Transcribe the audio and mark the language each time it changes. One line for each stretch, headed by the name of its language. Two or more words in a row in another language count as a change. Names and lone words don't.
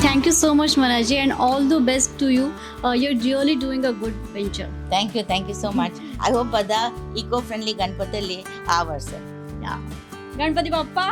English: you so much, Manaji, and all the best to you. You're really doing a good venture. Thank you so much. I hope
Gujarati: બધા
English: eco friendly
Gujarati: ગણપતિ લે આ વર્ષે. ગણપતિ બાપ્પા